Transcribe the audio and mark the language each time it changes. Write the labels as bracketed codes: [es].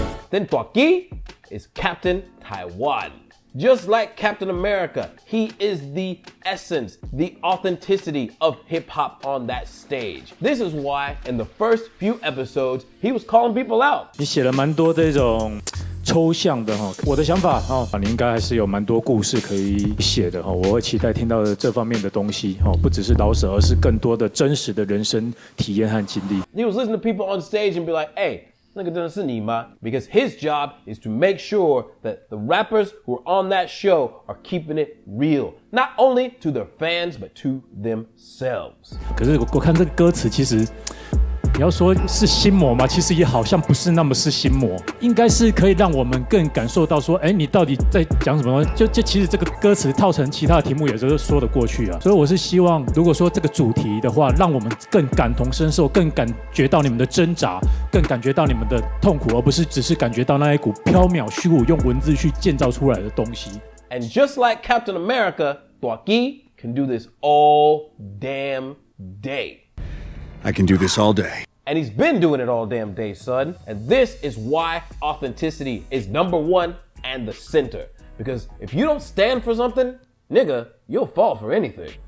[en] Then Tuaki is Captain Taiwan. Just like Captain America, he is the essence, the authenticity of hip-hop on that stage. This is why in the first few episodes, he was calling people out. [zh] 你写了蛮多这种抽象的哈，我的想法哈，你应该还是有蛮多故事可以写的哈，我会期待听到这方面的东西哈，不只是饶舌，而是更多的真实的人生体验和经历。 [en] He was listening to people on stage and be like, hey, [zh] 那个真的是你吗? [en] Because his job is to make sure that the rappers who are on that show are keeping it real, not only to their fans, but to themselves. [zh] 可是我看这个歌词，其实你要说是心魔吗？其实也好像不是那么是心魔，应该是可以让我们更感受到说，你到底在讲什么？就其实这个歌词套成其他的题目也是说得过去啊。所以我是希望，如果说这个主题的话，让我们更感同身受，更感觉到你们的挣扎，更感觉到你们的痛苦，而不是只是感觉到那一股缥缈虚无用文字去建造出来的东西。 [en] And just like Captain America, Tuaki can do this all damn day. I can do this all day. And he's been doing it all damn day, son. And this is why authenticity is number 1 and the center. Because if you don't stand for something, nigga, you'll fall for anything.